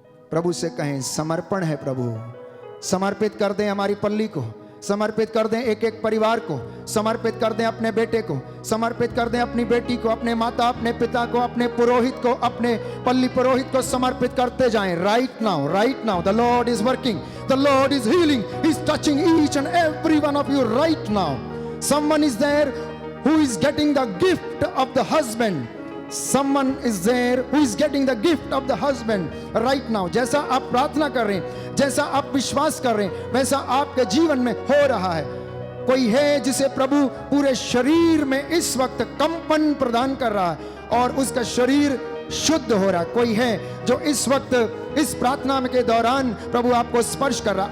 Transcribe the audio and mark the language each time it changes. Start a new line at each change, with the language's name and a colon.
Hindi: प्रभु से कहें, समर्पण है प्रभु। समर्पित कर दें हमारी पल्ली को, समर्पित कर दें एक एक परिवार को, समर्पित कर दें अपने बेटे को, समर्पित कर दें अपनी बेटी को, अपने माता, अपने पिता को, अपने पुरोहित को, अपने पल्ली पुरोहित को समर्पित करते जाएं।
English: Right now, right now the Lord is working, the Lord is healing, he is touching each and every one of you right now. Someone is there who is getting the gift of the husband, someone is there who is getting the gift of the husband right now।
Hindi: जैसा आप प्रार्थना कर रहे हैं, जैसा आप विश्वास कर रहे हैं, वैसा आपके जीवन में हो रहा है। कोई है जिसे प्रभु पूरे शरीर में इस वक्त कंपन प्रदान कर रहा है और उसका शरीर शुद्ध हो रहा है। कोई है जो इस वक्त इस प्रार्थना के दौरान प्रभु आपको स्पर्श कर रहा है।